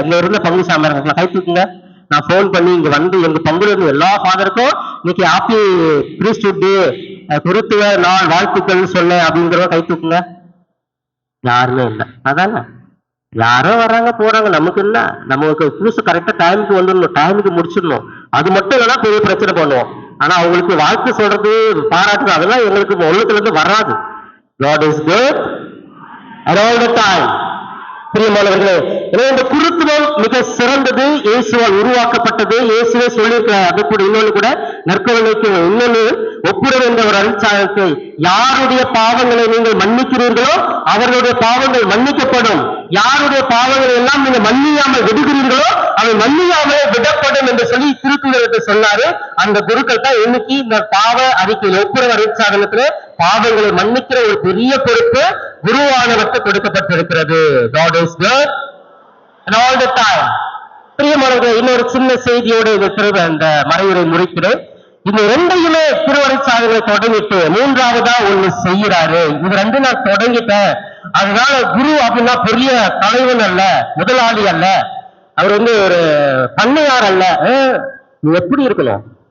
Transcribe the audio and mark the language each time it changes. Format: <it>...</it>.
<ta>இங்க இருந்த பங்குசாமி இருக்கலாம், கை தூக்குங்க. நான் போன் பண்ணி இங்க எங்க பங்குல இருந்து எல்லா ஃபாதருக்கும் இன்னைக்கு ஹாப்பி பிரீஸ்ட்ஹுட் குருத்துவ நாள் வாழ்த்துக்கள் சொல்ல அப்படிங்கிறவங்க கை தூக்குங்க. யாருமே இல்லை. அதானே, யாரோ வர்றாங்க போறாங்க, நமக்கு இல்ல. நமக்கு புதுசு கரெக்டா டைமுக்கு வந்துடணும், டைமுக்கு முடிச்சிடணும். அது மட்டும் இல்லைன்னா பெரிய பிரச்சனை பண்ணுவோம். ஆனா அவங்களுக்கு வாழ்த்து சொல்றது, பாராட்டுறது, அதெல்லாம் எங்களுக்கு உள்ளத்துல இருந்து வராது.</ta> <en>God is good and all the time.</en> <ta>பிரியமானவர்களே, எனவே இந்த குருத்துவம் மிக சிறந்தது, இயேசுவால் உருவாக்கப்பட்டது. இயேசுவே சொல்லியிருக்கிறார். அது கூட இன்னொன்னு கூட நற்கருணைக்கு இன்னொன்னு ஒப்புரவு என்ற ஒரு அருட்சாதனத்தை, யாருடைய பாவங்களை நீங்கள் மன்னிக்கிறீர்களோ அவர்களுடைய பாவங்கள் மன்னிக்கப்படும், யாருடைய பாவங்களை எல்லாம் நீங்க மன்னியாமல் விடுகிறீர்களோ அவை மன்னியாமலே விடப்படும் என்று சொல்லி திருத்தூதருக்கு சொன்னாரு. அந்த குருக்கள் தான் இன்னைக்கு இந்த பாவ அறிக்கையில் ஒப்புரவு அருட்சாதனத்துல பாவங்களை மன்னிக்கிற ஒரு பெரிய பொறுப்பு குருவானவருக்கு கொடுக்கப்பட்டிருக்கிறது.</ta> <en>God is good and all the time.</en> <ta>பிரியமானவர்களே, இன்னொரு சின்ன செய்தியோடு இந்த மறைவுரை முடிக்கிறேன். இந்த ரெண்டையுமே திருவருட்சாதனை தொடங்கிட்டு மூன்றாவதா ஒண்ணு செய்யறாரு. இது ரெண்டு நான் தொடங்கிட்டேன், அதனால குரு அப்படின்னா பெரிய தலைவன் அல்ல, முதலாளி அல்ல, அவர் ஒரு பண்ணையார் அல்ல. எப்படி இருக்கணும்?</ta>